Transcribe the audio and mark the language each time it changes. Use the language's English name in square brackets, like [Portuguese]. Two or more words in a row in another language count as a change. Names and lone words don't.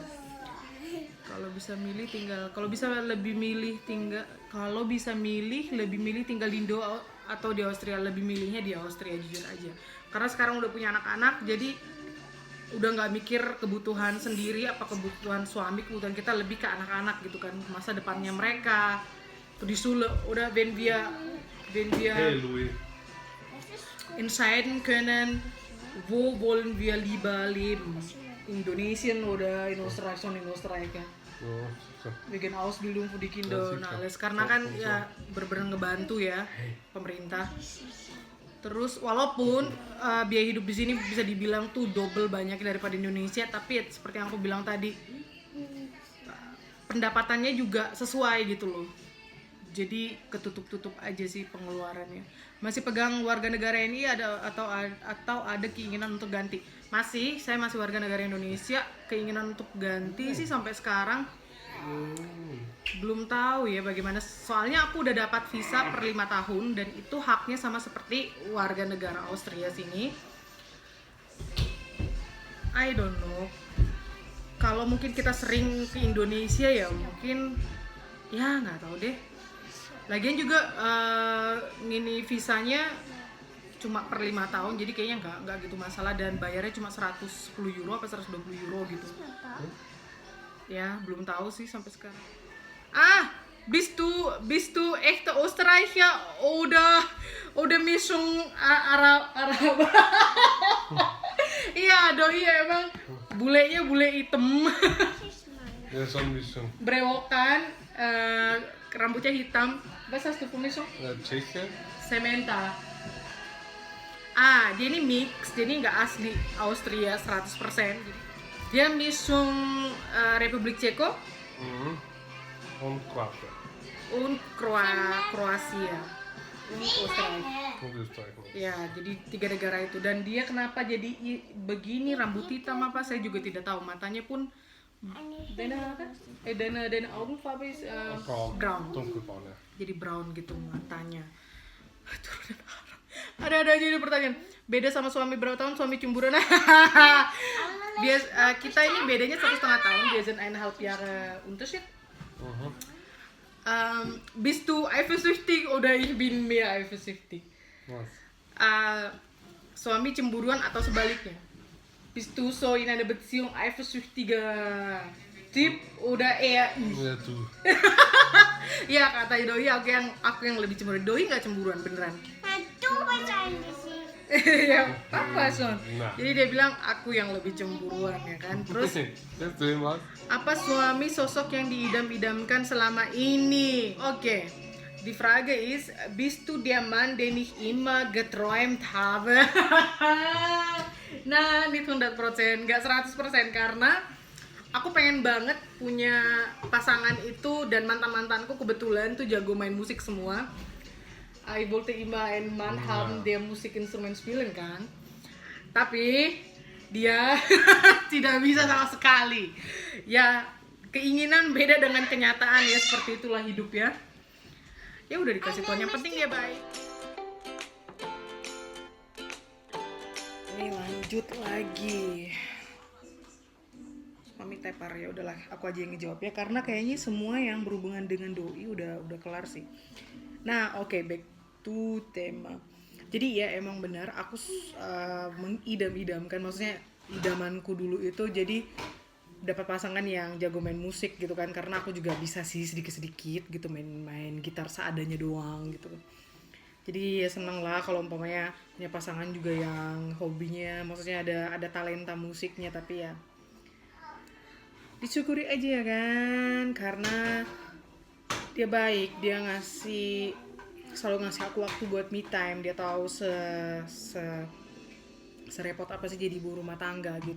[Indonesian] Kalau bisa milih lebih milih tinggal di Indo atau di Austria, lebih milihnya di Austria jujur aja. Karena sekarang udah punya anak-anak, jadi udah nggak mikir kebutuhan sendiri apa kebutuhan suami, kebutuhan kita lebih ke anak-anak gitu kan, masa depannya mereka. Tuh di Sule udah [German] wenn wir entscheiden können, wo wollen wir lieber leben? Indonesien oder in Österreich, schon in Österreich ya. Bikin Ausbildung für die Kinder und alles, [Indonesian] karena kan ya bener-bener ngebantu ya pemerintah. Terus walaupun biaya hidup di sini bisa dibilang tuh double banyak daripada Indonesia, tapi ya, seperti yang aku bilang tadi pendapatannya juga sesuai gitu loh. Jadi ketutup-tutup aja sih pengeluarannya. Masih pegang warga negara ini atau ada keinginan untuk ganti? Saya masih warga negara Indonesia. Keinginan untuk ganti sih sampai sekarang Belum tahu ya bagaimana, soalnya aku udah dapat visa per 5 tahun dan itu haknya sama seperti warga negara Austria sini. [English] I don't know. [Indonesian] Kalau mungkin kita sering ke Indonesia ya mungkin ya nggak tahu deh. Lagian juga ngini visanya cuma per 5 tahun, jadi kayaknya nggak gitu masalah, dan bayarnya cuma 110 euro apa 120 euro gitu. Ya belum tahu sih sampai sekarang. [German] Bist du echte Österreicher oder Mischung Arab? [Indonesian] Iya, doi emang bulenya bule hitam. [German] Ja, so ein bisschen. [Indonesian] Brewokan, rambutnya hitam. [German] Was hast du für Mischung? Tscheche? [Indonesian] Sementa. Dia ini mix, jadi nggak asli Austria 100%. Dia Mischung Republik Ceko [German] Und Kroatien. [Indonesian] und Kroasia. [German] Und Österreich. [Indonesian] Ya, jadi 3 negara itu. Dan dia kenapa jadi begini, rambut hitam apa saya juga tidak tahu. Matanya pun [German] deine Augenfarbe ist brown. Dunkelbraun, ja. [Indonesian] Jadi brown gitu matanya. Ada aja ini pertanyaan. Beda sama suami berapa tahun? Suami cemburuan. Kita ini bedanya 1,5 tahun. [German] Wir sind 1,5 Jahre Unterschied. Bist du eifersüchtig oder ich bin mehr eifersüchtig? Was? [Indonesian] Suami cemburuan atau sebaliknya? [German] Bist du so in einer Beziehung eifersüchtiger Typ oder eher ich? Ja, du. [Indonesian] Ya kata Doi, aku yang lebih cemburuan. Doi nggak cemburuan beneran. [German] Du wahrscheinlich sih. [Indonesian] Ya apa son? Nah. Jadi dia bilang aku yang lebih cemburuan ya kan. Terus [German] Jetzt du was? [Indonesian] apa suami sosok yang diidam-idamkan selama ini? Oke. [German] Die Frage ist, bist du der Mann, den ich immer geträumt habe? Nah, nicht 100%, [Indonesian] nggak 100% karena aku pengen banget punya pasangan itu, dan mantan-mantanku kebetulan tuh jago main musik semua. [German] I wollte immer einen Mann haben, der Musikinstrument spielen kan. [Indonesian] Tapi dia tidak bisa sama sekali. Ya, keinginan beda dengan kenyataan ya, seperti itulah hidup ya. Ya udah dikasih Tuhan, yang penting dia baik. Ini lanjut lagi. Mami tepar ya, udahlah aku aja yang ngejawab ya, karena kayaknya semua yang berhubungan dengan doi udah kelar sih. Nah, oke, [English] back to tema. [Indonesian] Jadi ya emang benar aku mengidam-idamkan, maksudnya idamanku dulu itu jadi dapat pasangan yang jago main musik gitu kan, karena aku juga bisa sih sedikit-sedikit gitu main gitar seadanya doang gitu. Jadi ya seneng lah kalau umpamanya punya pasangan juga yang hobinya, maksudnya ada talenta musiknya, tapi ya disyukuri aja ya kan, karena dia baik, dia selalu ngasih aku waktu buat [English] me time, [Indonesian] dia tahu serepot apa sih jadi ibu rumah tangga gitu.